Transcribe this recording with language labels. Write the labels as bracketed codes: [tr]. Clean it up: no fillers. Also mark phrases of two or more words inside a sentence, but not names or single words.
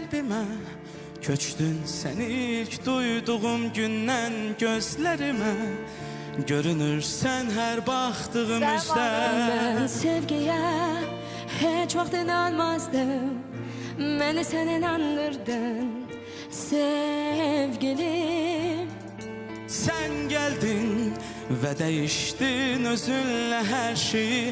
[az] gözlərimə köçdün sən ilk duyduğum gündən gözlərimə görünürsən hər baxdığımızda. [tr] Ben sevgiye [az] hiç vaxt [tr] inanmazdım, beni sen inandırdın sevgilim. Sen geldin ve değiştin özünle her şeyi.